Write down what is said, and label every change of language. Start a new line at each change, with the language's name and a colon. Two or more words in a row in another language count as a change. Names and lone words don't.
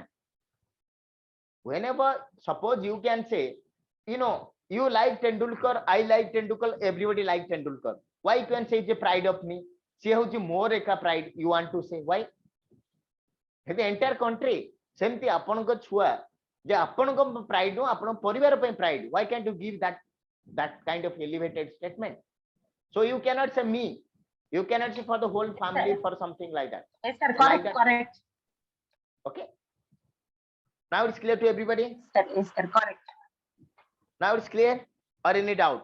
English: Whenever, suppose you can say, you like Tendulkar, I like Tendulkar, everybody like Tendulkar. Why you can say it's a pride of me? See how more a pride you want to say. Why? The entire country. Same thing,
Odia: ଆପଣଙ୍କ ଛୁଆ ଯେ ଆପଣଙ୍କ pride ନୁହଁ ଆପଣଙ୍କ ପରିବାର ପାଇଁ pride.
English: Why can't you give that kind of elevated statement? So you cannot say me. You cannot say for the whole family for something like that. Yes, sir. Like Correct. that. Correct. Okay. Now it's clear to everybody. Yes, sir. Correct. Now it's clear or any doubt?